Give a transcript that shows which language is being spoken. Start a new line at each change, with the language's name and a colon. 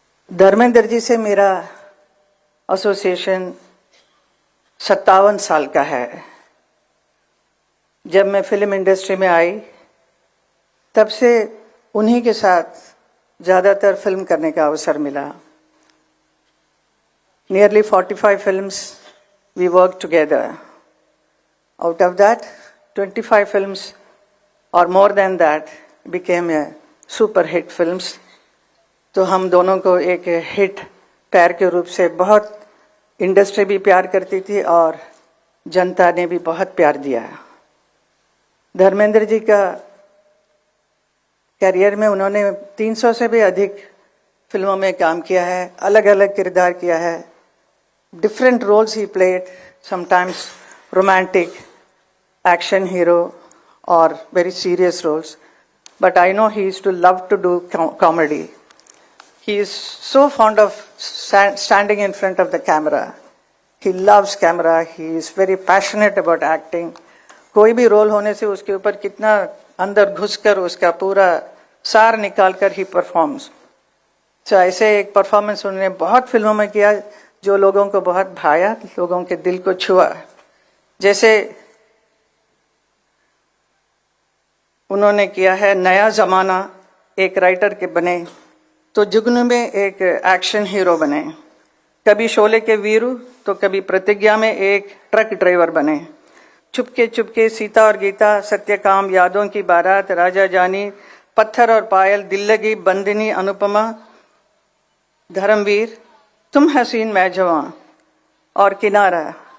Hindi: धर्मेंद्र जी से मेरा एसोसिएशन 57 साल का है। जब मैं फिल्म इंडस्ट्री में आई तब से उन्हीं के साथ ज़्यादातर फिल्म करने का अवसर मिला।
English: Nearly 45 films we worked together. Out of that, 25 films or more than that became a super hit films.
Hindi: तो हम दोनों को एक हिट पैर के रूप से बहुत इंडस्ट्री भी प्यार करती थी और जनता ने भी बहुत प्यार दिया। धर्मेंद्र जी का करियर में उन्होंने 300 से भी अधिक फिल्मों में काम किया है, अलग अलग किरदार किया है।
English: Different roles ही played, sometimes romantic, action hero और very serious roles, but I know he used to love to do comedy. He is so fond of standing in front of the camera. He loves camera. He is very passionate about acting.
Hindi: कोई भी role होने से उसके ऊपर कितना अंदर घुसकर उसका पूरा सार निकाल कर ही परफॉर्म्स। तो ऐसे एक परफॉर्मेंस उन्होंने बहुत फिल्मों में किया जो लोगों को बहुत भाया, लोगों के दिल को छुआ। जैसे उन्होंने किया है नया जमाना, एक राइटर के बने, तो जुगनू में एक एक्शन हीरो बने, कभी शोले के वीरू तो कभी प्रतिज्ञा में एक ट्रक ड्राइवर बने, चुपके चुपके सीता और गीता, सत्यकाम, यादों की बारात, राजा जानी, पत्थर और पायल, दिल लगी, बंदिनी, अनुपमा, धर्मवीर, तुम हसीन मैं जवां और किनारा।